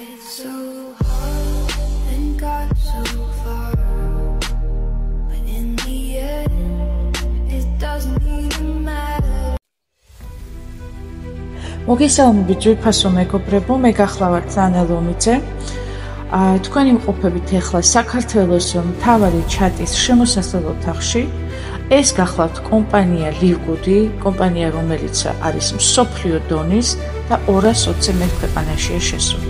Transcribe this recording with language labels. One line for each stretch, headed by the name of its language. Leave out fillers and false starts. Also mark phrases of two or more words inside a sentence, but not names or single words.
English: so hard and got so far, but in the end, it doesn't even matter.
Georgian: მოგესალმებით ძვირფასო მეგობრებო, მე გახლავართ ნანა ლომიძე. თქვენ იმყოფებით ახლა საქართველოს მთავარი ჩატის შემოსასვლელ ოთახში. ეს გახლავთ კომპანია ლივგუდი, კომპანია რომელიც არის მსოფლიო დონის და 220 ქვეყანაშია შესული.